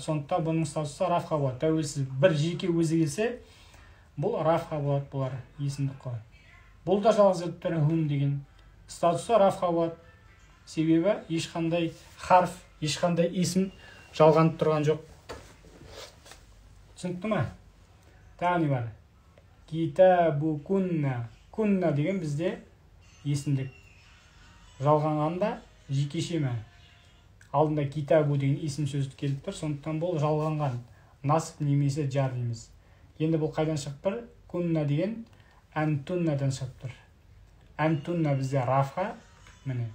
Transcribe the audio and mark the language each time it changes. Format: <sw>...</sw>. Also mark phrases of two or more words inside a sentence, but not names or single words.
<kk>Сондықтан бұның статусы рафқа болады. Тәуелсіз бір жеке өзі келсе, бұл рафқа болады, бұлар есімдік қой. Бұл да жалғыз келіп тұр, хун деген. Статусы рафқа болады. Себебі ешқандай харф, ешқандай есім жалғанып тұрған жоқ. Түсінікті ма? Тағы не бар?</kk> <ar>كتابُ كنّ.</ar> <kk>Кунна деген бізде есімдік. Жалғанғанда жекеше ме? Алдында китабу деген есім сөз келіп тұр, сондықтан бұл жалғанған. Насып немесе жар дейміз. Енді бұл қайдан шығып тұр? Кунна деген әнтуннадан шығып тұр. Әнтунна бізде рафа, міне.</kk>